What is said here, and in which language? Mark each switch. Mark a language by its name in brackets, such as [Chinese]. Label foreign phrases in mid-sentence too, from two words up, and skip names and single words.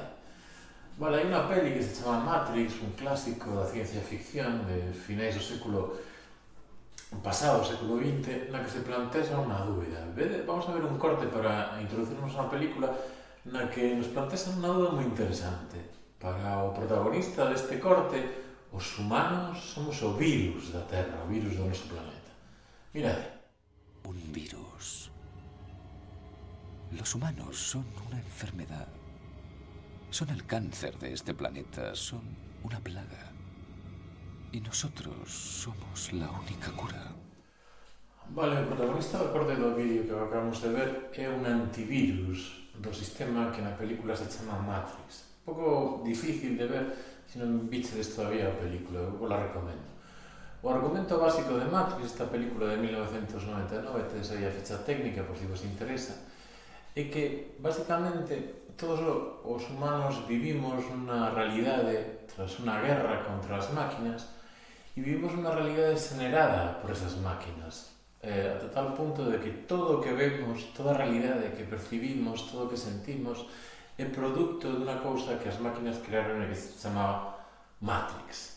[Galician] Vale, hai unha peli que se chama Matrix, un clásico da ciencia ficción de finais do século pasado, século XX, na que se plantea unha dúbida. Vamos a ver un corte para introducirnos na película na que nos plantea unha dúbida moi interesante. Para o protagonista deste corte, os humanos somos o virus da Terra, o virus do noso planeta. Mirad. [Spanish] Un virus. Los humanos son una enfermedad. Son el cáncer de este planeta, son una plaga. Y nosotros somos la única cura. [Galician] Vale, o protagonista do corte do vídeo que acabamos de ver é un antivirus do sistema que na película se chama Matrix. Un pouco difícil de ver se non vichedes todavía a película, eu vos la recomendo. O argumento básico de Matrix, esta película de 1999, tedes aí a ficha técnica por si vos interesa, é que, basicamente, todos os humanos vivimos unha realidade tras unha guerra contra as máquinas e vivimos unha realidade xenerada por esas máquinas, ata tal punto de que todo o que vemos, toda a realidade que percibimos, todo o que sentimos, é produto dunha cousa que as máquinas crearon e que se chamaba Matrix.